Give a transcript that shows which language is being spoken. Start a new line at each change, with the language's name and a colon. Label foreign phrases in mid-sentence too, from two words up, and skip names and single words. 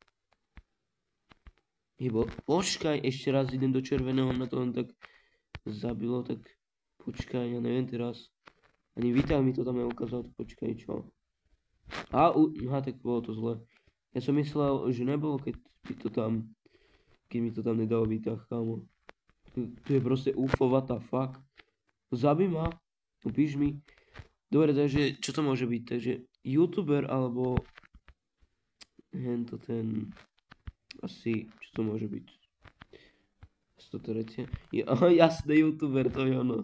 Slovak: Počkaj, ešte raz idem do červeného, na to len tak zabilo, tak počkaj, ja neviem teraz. Ani Vital mi to tam neukázal, tak počkaj, čo? Tak bolo to zle. Ja som myslel, že nebolo, keď mi to tam nedalo výtah, kámo. Tu je proste UFO,
English: what the fuck.
Slovak: Zabij ma, upíš mi. Dobre, takže čo to môže byť? Takže YouTuber alebo asi, čo to môže byť? Jasné, YouTuber, to je ono.